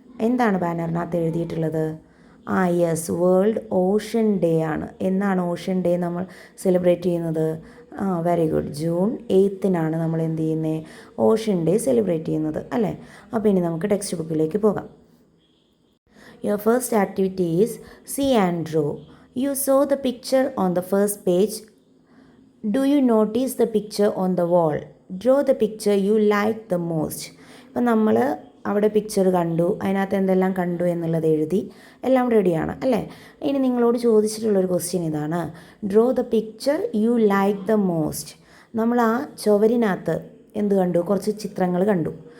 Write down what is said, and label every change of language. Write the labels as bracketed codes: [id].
[ml] എന്താണ് ബാനറിനകത്ത് എഴുതിയിട്ടുള്ളത്? Yes, world Ocean day ആണ്. എന്നാണ് ഓഷൻ ഡേ നമ്മൾ സെലിബ്രേറ്റ് ചെയ്യുന്നത്? വെരി ഗുഡ്, ജൂൺ 8-നാണ് നമ്മൾ എന്ത് ചെയ്യുന്നത്, ഓഷൻ ഡേ സെലിബ്രേറ്റ് ചെയ്യുന്നത് അല്ലേ. അപ്പോൾ ഇനി നമുക്ക് ടെക്സ്റ്റ് ബുക്കിലേക്ക് പോകാം. [en] Your first activity is see and draw. You saw the picture on the first page. Do you notice the picture on the wall? Draw the picture you like the most. [ml] ഇപ്പം നമ്മൾ അവിടെ picture കണ്ടു, അതിനകത്ത് എന്തെല്ലാം കണ്ടു എന്നുള്ളത് എഴുതി, എല്ലാം റെഡിയാണ് അല്ലേ. ഇനി നിങ്ങളോട് ചോദിച്ചിട്ടുള്ളൊരു ക്വസ്റ്റ്യൻ ഇതാണ്, [en] Draw the picture you like the most. [ml] നമ്മൾ ആ ചുവരിനകത്ത് എന്ത് കണ്ടു? കുറച്ച് ചിത്രങ്ങൾ കണ്ടു.